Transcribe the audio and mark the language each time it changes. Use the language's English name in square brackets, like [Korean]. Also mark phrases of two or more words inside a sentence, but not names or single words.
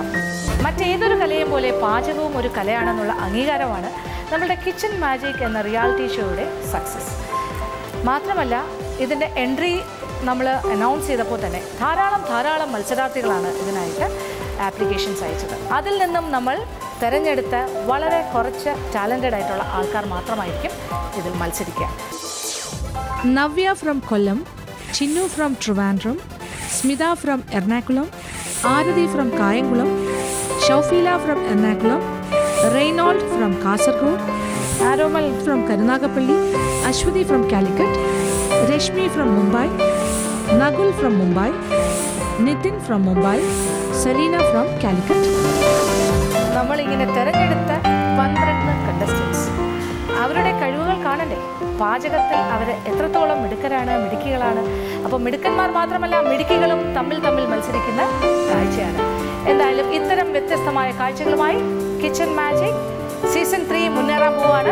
[Malayalam] മറ്റേതൊരു കലയും പോലെ പാചകവും ഒരു കലയാണെന്നുള്ള അംഗീകാരമാണ് നമ്മുടെ കിച്ചൺ മാജിക് എന്ന റിയാലിറ്റി ഷോയുടെ സക്സസ്. മാത്രമല്ല ഇതിൻ്റെ എൻട്രി നമ്മൾ അനൗൺസ് ചെയ്തപ്പോൾ തന്നെ ധാരാളം മത്സരാർത്ഥികളാണ് ഇതിനായിട്ട് ആപ്ലിക്കേഷൻസ് അയച്ചത്. അതിൽ നിന്നും നമ്മൾ തിരഞ്ഞെടുത്ത വളരെ കുറച്ച് ടാലൻറ്റഡ് ആയിട്ടുള്ള ആൾക്കാർ മാത്രമായിരിക്കും ഇതിൽ മത്സരിക്കുക. [English] Navya from Kollam, Chinnu from Trivandrum, Smita from Ernakulam, Arathi from Kayangulam, Shaufila from Ernakulam, Reynold from Kasargod, Aromal from Karunagapalli, Ashwati from Calicut, Reshmi from Mumbai, Nagul from Mumbai, Nitin from Mumbai, Selina from Calicut. [Malayalam] നമ്മളിങ്ങനെ തിരഞ്ഞെടുത്ത 12 കണ്ടസ്റ്റൻസ് അവരുടെ കഴിവുകൾ കാണണ്ടേ? പാചകത്തിൽ അവർ എത്രത്തോളം മിടുക്കികളാണ്. അപ്പോൾ മിടുക്കന്മാർ മാത്രമല്ല മിടുക്കികളും തമ്മിൽ മത്സരിക്കുന്ന കാഴ്ചയാണ്. എന്തായാലും ഇത്തരം വ്യത്യസ്തമായ കാഴ്ചകളുമായി കിച്ചൺ മാജിക് സീസൺ 3 മുന്നേറാൻ പോവാണ്.